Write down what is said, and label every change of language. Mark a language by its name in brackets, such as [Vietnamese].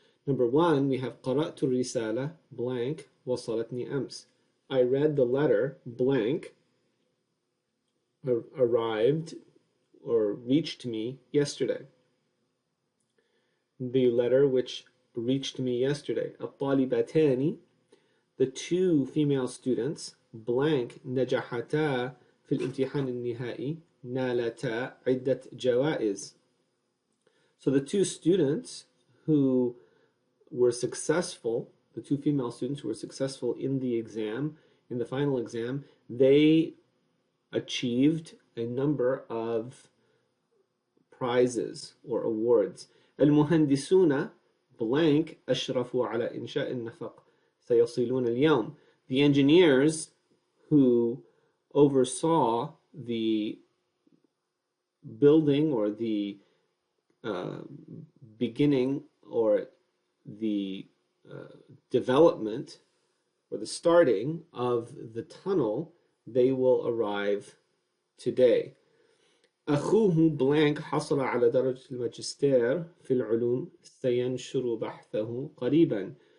[English] Number one, we have [Arabic] قرأت الرسالة [English] blank [Arabic] وصلتني أمس. [English] I read the letter blank arrived or reached me yesterday. The letter which reached me yesterday. [Arabic] الطالبتان, [English] the two female students, [Arabic] blank نجحتا في الامتحان النهائي نالتا عدة جوائز. [English] So the two students who were successful, the two female students who were successful in the exam, in the final exam, they achieved a number of prizes or awards. [Arabic] المهندسون blank أشرفوا على إنشاء النفق سيصلون اليوم. [English] The engineers who oversaw the building or the beginning or the development or the starting of the tunnel, they will arrive today. [Arabic] أخوه blank حصل على درجة الماجستير في العلوم سينشر بحثه قريبا.